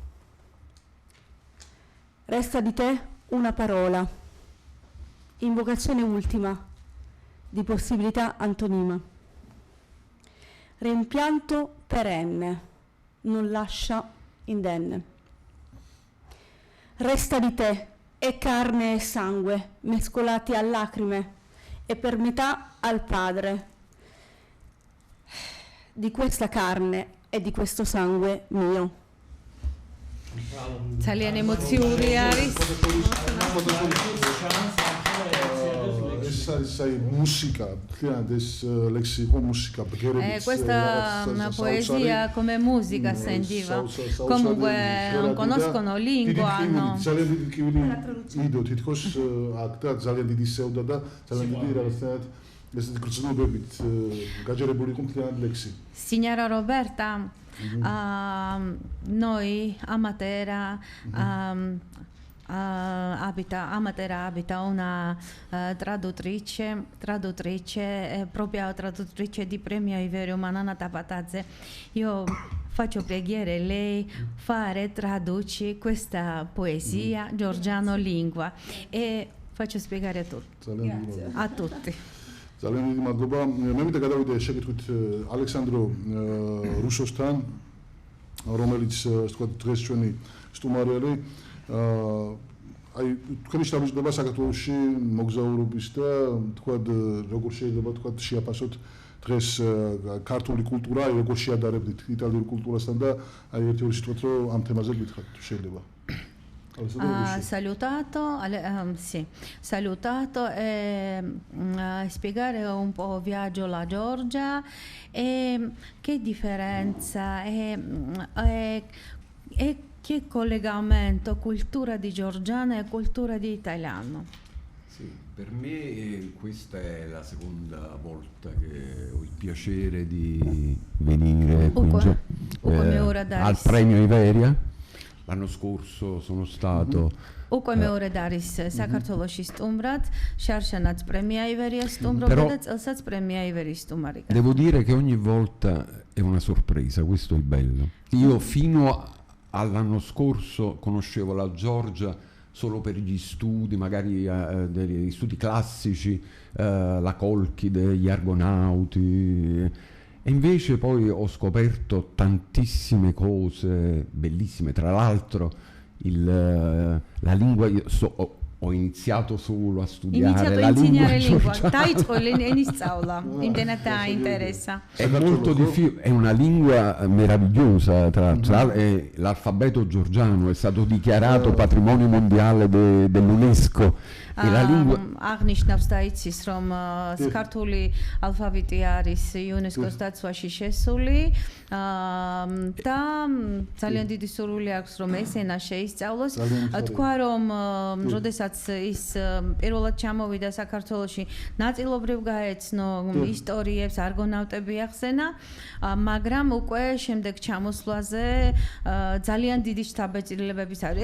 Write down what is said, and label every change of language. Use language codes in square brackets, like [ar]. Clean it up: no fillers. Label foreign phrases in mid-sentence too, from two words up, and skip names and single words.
[it] Resta di te una parola, invocazione ultima di possibilità antonima, rimpianto perenne, non lascia indenne. Resta di te è carne e sangue mescolati a lacrime e per metà al Padre. Di questa carne e di questo sangue mio. [ka] ძალიან ემოციური არის. ეს არის აი მუსიკა, თქვენ ეს ლექსი იყო მუსიკა, ბგერების. [it] Questa poesia come musica sentiva. Comunque non conoscono lingua, no. [ka] ძალიან დიდი კივილი იდო თითქოს აქ და ძალიან დიდი სევდა და ძალიან დიდი რაღაცნაირად ეს გრძნობებით გაჯერებული იყო მთლიანად ლექსი. [it] Signora Roberta, noi a Matera abita una traduttrice, propria traduttrice di premio Iverio Manana Tapatadze. Io faccio preghiere lei fare traduci questa poesia Giorgiano lingua e faccio spiegare a tutti. [ka] ძალიან დიდი მადლობა. მე მინდა გადავიდე შეკითხვით ალექსანდრო რუსოსთან, რომელიც ასე ვთქვათ დღეს ჩვენი სტუმარი არის. აი თქვენი შთაბეჭდება საქართველოში მოგზაურობის და ვთქვათ როგორ შეიძლება ვთქვათ შეაფასოთ დღეს ქართული კულტურა, როგორ შეადარებდით იტალიურ კულტურასთან და აი ერთი ორი სიტყვით რომ ამ თემაზე გითხრათ თუ შეიძლება. [it] Salutato e spiegare un po' viaggio alla Georgia e che differenza e che collegamento cultura di georgiano e cultura di italiano. Sì, per me questa è la seconda volta che ho il piacere di venire al premio Iveria. L'anno scorso sono stato [ka] უკვე მეორე არის საქართველოში სტუმრად, შარშანაც პრემია ივერია სტუმრობდა და წელსაც პრემია ივერიის სტუმარი. [it] Devo dire che ogni volta è una sorpresa, questo è il bello. Io fino all'anno scorso conoscevo la Georgia solo per gli studi, magari degli studi classici, la Colchide, gli Argonauti. E invece poi ho scoperto tantissime cose bellissime, tra l'altro la lingua, ho iniziato solo a studiare la lingua georgiana. È molto difficile, è una lingua meravigliosa, tra l'alfabeto georgiano è stato dichiarato patrimonio mondiale dell'UNESCO. [ka] აღნიშნავს და იცის რომ ქართული ალფაბეტი არის იუნესკოს დაცვაში შესული და ძალიან დიდი სურვილი აქვს რომ ეს ენა შეისწავლოს. თქვა რომ როდესაც ის პირველად ჩამოვიდა საქართველოში ნაწილობრივ გაეცნო ისტორიებს, არგონავტები ახსენა, მაგრამ უკვე შემდეგ ჩამოსვლაზე ძალიან დიდი შთაბეჭდილებების არის.